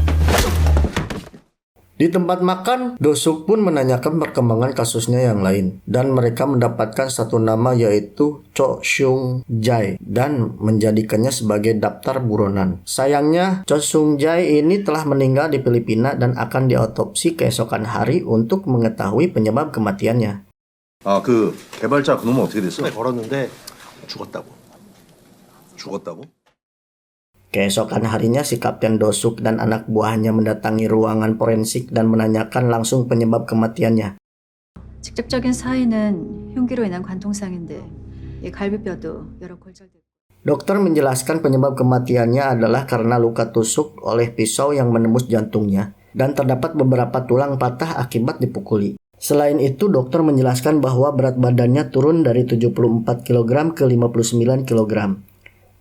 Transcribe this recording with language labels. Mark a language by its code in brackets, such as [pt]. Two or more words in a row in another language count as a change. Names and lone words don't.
[id] Di tempat makan, Do-suk pun menanyakan perkembangan kasusnya yang lain. Dan mereka mendapatkan satu nama yaitu Cho Seung Jae dan menjadikannya sebagai daftar buronan. Sayangnya, Cho Seung Jae ini telah meninggal di Filipina dan akan diotopsi keesokan hari untuk mengetahui penyebab kematiannya. [ko] 아, 그 개발자 그놈은 어떻게 됐어? 걸었는데 죽었다고. 죽었다고? [id] Keesokan harinya si Kapten Do-suk dan anak buahnya mendatangi ruangan forensik dan menanyakan langsung penyebab kematiannya. [ko] 직접적인 사인은 흉기로 인한 관통상인데 이 갈비뼈도 여러 골절됐고. [id] Dokter menjelaskan penyebab kematiannya adalah karena luka tusuk oleh pisau yang menembus jantungnya dan terdapat beberapa tulang patah akibat dipukuli. Selain itu, dokter menjelaskan bahwa berat badannya turun dari 74 kg ke 59 kg.